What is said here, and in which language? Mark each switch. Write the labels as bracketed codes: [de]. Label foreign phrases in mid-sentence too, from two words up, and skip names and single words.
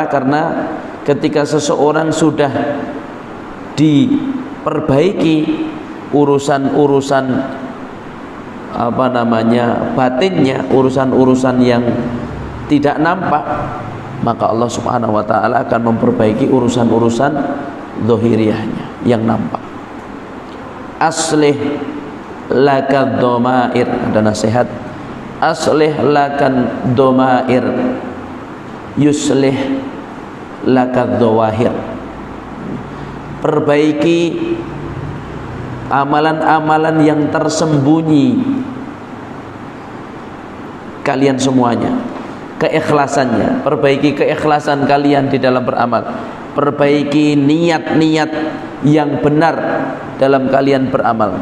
[id] Karena ketika seseorang sudah diperbaiki urusan batinnya, urusan yang tidak nampak, maka Allah [ar] سبحانه وتعالى [id] akan memperbaiki urusan zahiriyahnya yang nampak. [ar] أصلح لك الضمائر, [id] ada nasihat, [ar] أصلح لك الضمائر يصلح لك الظواهر. [id] Perbaiki amalan-amalan yang tersembunyi kalian semuanya, keikhlasannya, perbaiki keikhlasan kalian di dalam beramal, perbaiki niat-niat yang benar dalam kalian beramal.